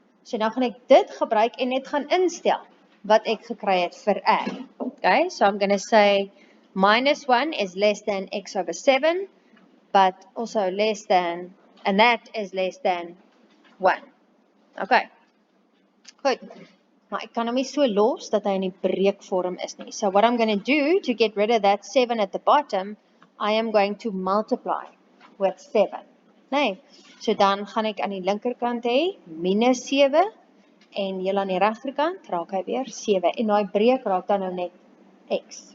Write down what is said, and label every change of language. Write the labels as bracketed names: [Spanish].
[Afrikaans] So nou gaan ek dit gebruik en net gaan instel wat ek gekry het vir R. [English] Okay, so I'm going to say -1 is less than X over 7, but also less than, and that is less than 1. [Afrikaans] Okay, goed. Maar ek kan hom nie so los dat hy in die breekvorm is nie. [English] So what I'm going to do to get rid of that 7 at the bottom, I am going to multiply with 7. [Afrikaans] Nee, so dan gaan ek aan die linkerkant hê -7 en heel aan die regterkant raak hy weer 7 en daai breek raak dan nou net X.